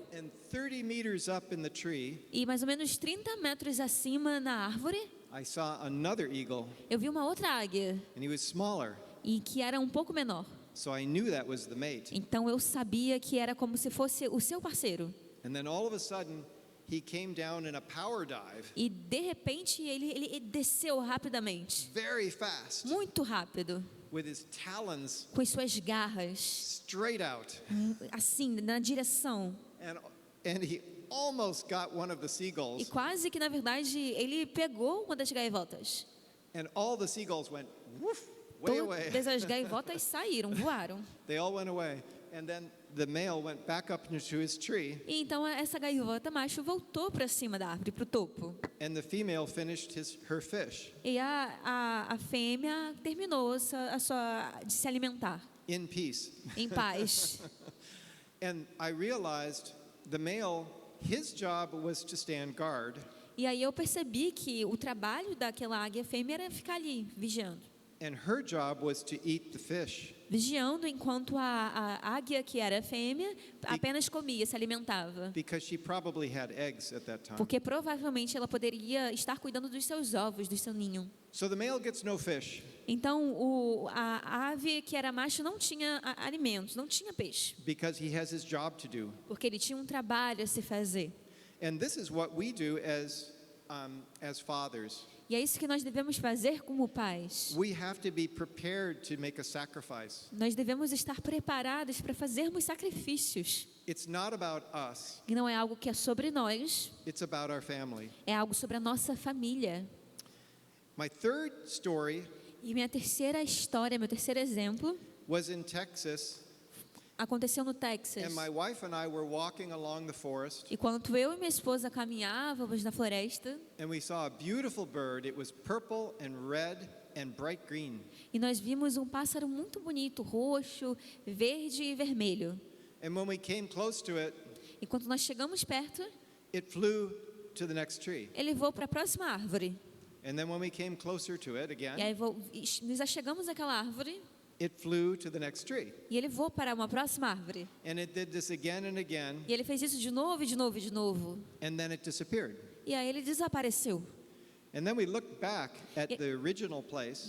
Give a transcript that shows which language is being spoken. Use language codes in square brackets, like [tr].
[en] and 30 meters up in the tree, [pt] e mais ou menos 30 metros acima na árvore, [en] I saw another eagle, [pt] eu vi uma outra águia [en] and he was smaller. [pt] e que era um pouco menor. [en] So I knew that was the mate. [pt] Então, eu sabia que era como se fosse o seu parceiro. [en] And then all of a sudden, he came down in a power dive, [pt] E, de repente, ele desceu rapidamente. [en] very fast, [pt] Muito rápido. [en] with his talons [pt] Com as suas garras, [en] straight out. [pt] assim, na direção. [en] And he almost got one of the [pt] E [en] seagulls, [pt] quase que, na verdade, ele pegou uma das gaivotas. [en] and all the seagulls went woof, way away. [pt] Todas as gaivotas saíram, voaram. [en] They all went away. And then the male went back up into his tree, [pt] E então essa gaivota macho voltou para cima da árvore, para o topo. [en] and the female finished her fish [pt] E a fêmea terminou de se alimentar, [en] in peace. [pt] em paz. [en] And I realized the male, his job was to stand guard, [pt] E aí eu percebi que o trabalho daquela águia fêmea era ficar ali, vigiando. [en] and her job was to eat the fish. [pt] Vigiando enquanto a águia, que era fêmea, apenas comia, se alimentava. [en] Because she probably had eggs at that time. [pt] Porque provavelmente ela poderia estar cuidando dos seus ovos, do seu ninho. [en] So the male gets no fish, [pt] Então a ave que era macho não tinha alimentos, não tinha peixe. [en] because he has his job to do. [pt] Porque ele tinha um trabalho a se fazer. [en] And this is what we do as fathers. [pt] E é isso que nós devemos fazer como pais. [en] We have to be prepared to make a sacrifice. [pt] Nós devemos estar preparados para fazermos sacrifícios. [en] It's not about us, [pt] E não é algo que é sobre nós, [en] it's about our family. [pt] é algo sobre a nossa família. [en] My third story [pt] E minha terceira história, meu terceiro exemplo, [en] was in Texas, [pt] aconteceu no Texas. [en] and my wife and I were walking along the forest, [pt] E quando eu e minha esposa caminhávamos na floresta, [en] and we saw a beautiful bird. It was purple and red and bright green. [pt] e nós vimos um pássaro muito bonito, roxo, verde e vermelho. [en] And when we came close to it, [pt] E quando nós chegamos perto, [en] it flew to the next tree. [pt] ele voou para a próxima árvore. [en] And then when we came closer to it [pt] E [en] again, [pt] aí nos achegamos àquela árvore, [en] it flew to the next tree. [pt] e ele voou para uma próxima árvore. [en] And it did this again and again, [pt] E ele fez isso de novo, e de novo, e de novo. [en] and then it disappeared. [pt] E aí ele desapareceu. [en] And then we looked back at the original place